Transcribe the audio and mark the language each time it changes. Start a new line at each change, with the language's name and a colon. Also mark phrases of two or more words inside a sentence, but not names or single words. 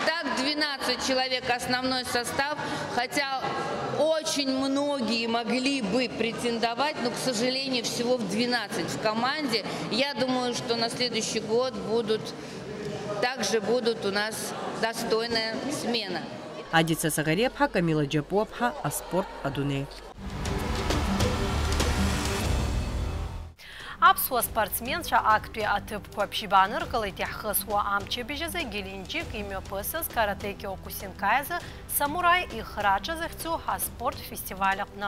Russian: Итак, 12 человек основной состав, хотя очень многие могли бы претендовать, но, к сожалению, всего в 12 в команде. Я думаю, что на следующий год также будут у нас достойная смена.
Abkhazian: Адица Сагарепха, Камила Џьапуаԥҳа, аспорт адунеи. Аԥсуа спортсменцәа актәи аҭыԥқәа ԥшьбааныркылеит иаҳхысуа амчыбжьазы Геленџик имҩаԥысыз карате Киокусинкаи азы самураи ихраҿы захьӡу аспорт фестиваль аҟны.